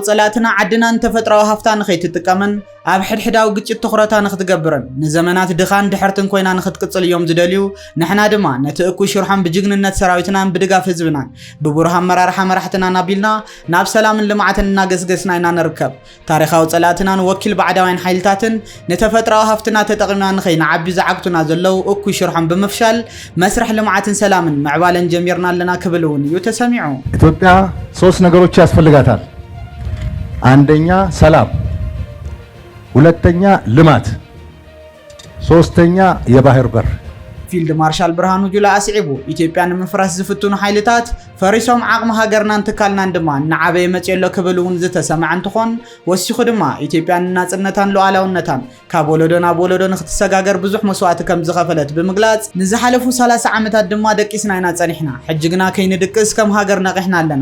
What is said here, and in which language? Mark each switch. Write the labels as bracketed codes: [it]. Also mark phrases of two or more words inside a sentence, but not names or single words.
[ti] ጸላእትና ዓድናን ተፈጥሮኣዊ ሃፍታ ንኸይትጥቀምን ኣብ ሕድሕዳዊ ግጭት ትኹረታ ንኽትገብርን ንዘመናት ድኻን ድሕርትን ኮይና ንኽትቅጽል እዮም ዝደልዩ ንሕና ድማ ነቲ እኩይ ሽርሖም ብጅግንነት ሰራዊትናን ብድጋፍ ህዝብናን ብቡሩህ ኣመራርሓ መራሕትና ናቢልና ናብ ሰላምን ልምዓትን እናገስገስና ኢና ንርከብ ታሪኻዊ ጸላእትናን ወኪል ባዕዳውያን ሓይልታትን ነተፈጥሮኣዊ ሃፍትና ተጠቒምና ንኸይንዓቢ ዝዓግቱና ዘለው እኩይ ሽርሖም ብምፍሻል መስርሕ ልምዓትን ሰላምን ምዕባለን ጀሚርና ኣለና ክብል እውን እዩ ተሰሚዑ [am] ኢትዮጵያ ሶስት ነገሮች ያስፈልጋታል አንደኛ ሰላም ሁለተኛ ልማት ሶስተኛ የባህር በር [ti] ፊልድ ማርሻል ብርሃኑ ጁላ አስዒቡ ኢትዮጵያ ንምፍራስ ዝፍትኑ ሓይልታት ፈሪሶም ዓቕሚ ሃገርናን ትካልናን ድማ ንዓበየ መጽየሎ ክብል እውን ዝተሰምዐ እንትኾን ወሲኹ ድማ ኢትዮጵያ ንናጽነታን ሉዓላውነታን ካብ ወለዶ ናብ ወለዶ ንኽትሰጋገር ብዙሕ መስዋዕቲ ከም ዝኸፈለት ብምግላጽ ንዝሓለፉ 30 ዓመታት ድማ ደቂስና ኢና ጸኒሕና ሕጂ ግና ከይንድቅስ ከም ሃገር ነቂሕና ኣለና